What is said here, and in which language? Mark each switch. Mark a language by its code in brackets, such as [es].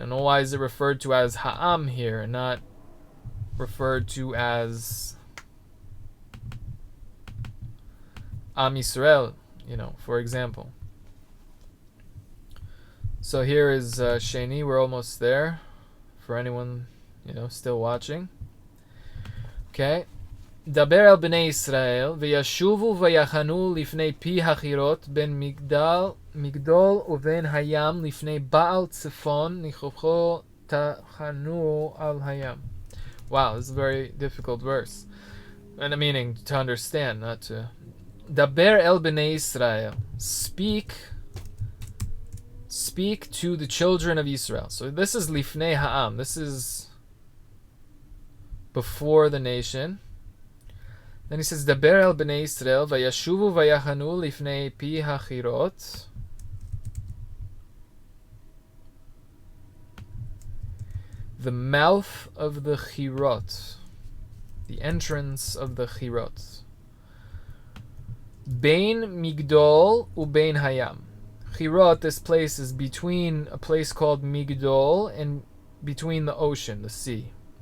[en] And why is it referred to as ha'am here, and not referred to as Am Yisrael, for example. So here is Sheni, we're almost there, for anyone, still watching. Okay. [he] דבר אל בני ישראל, וישובו ויחנו לפני פי החירות, בין מגדול ובין הים, לפני בעל צפון, ניחוחו תחנו על הים. [en] Wow, this is a very difficult verse. And the meaning to understand, not to... [he] דבר אל בני ישראל, [en] speak to the children of Israel. So this is [he] לפני העם, [en] this is before the nation. Then he says, [he] דבר אל בני ישראל, וישובו ויחנו לפני פי החירות. [en] The mouth of the chirot, the entrance of the chirot. [he] Bein Migdol ubein hayam. [en] Chirot, this place is between a place called Migdol and between the ocean, the sea.